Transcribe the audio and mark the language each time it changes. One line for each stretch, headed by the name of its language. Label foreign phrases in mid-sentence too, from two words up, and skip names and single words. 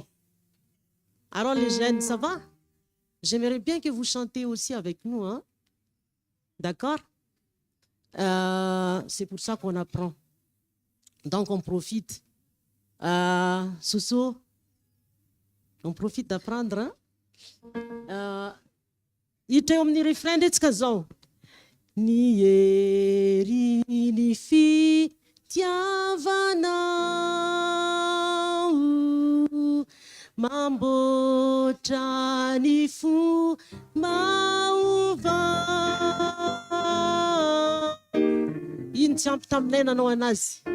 French: Alors les jeunes, ça va? J'aimerais bien que vous chantez aussi avec nous, hein? D'accord? C'est pour ça qu'on apprend. Donc on profite. Soso, on profite d'apprendre, hein?
Malagasy: Hiditra eo amin'ny refrain ndretsika zao. Ny ery ny fitiavanao mamboatra ny fomba iny tsy ampy taminay nanao anazy.